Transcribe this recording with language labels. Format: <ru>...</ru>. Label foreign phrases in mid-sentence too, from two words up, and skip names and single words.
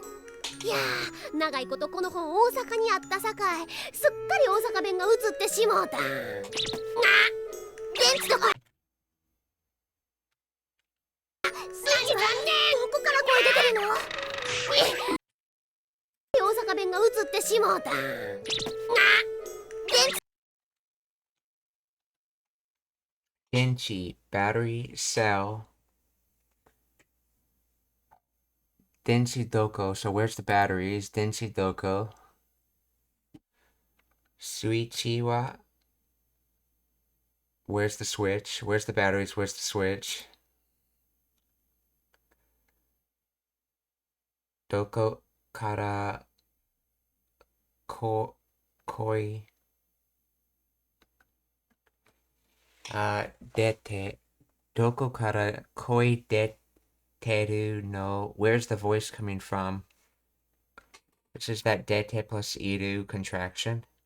<ja>いやー、長いことこの本大阪にあったさかい、すっかり大阪弁が映ってしもうた。電池どこ。スイッチ残念。どこから声出てるの？大阪弁が映ってしもうた。</ja> <en>Denchi battery cell.</en> <ja>電池どこ.</ja> <en>So where's the batteries?</en> <ja>電池どこ。スイッチは.</ja> <en>Where's the switch? Where's the batteries? Where's the switch?</en> <ja>どこから声出て. どこから声出てるの.</ja> <en>Where's the voice coming from? Which is that dete plus iru contraction.</en>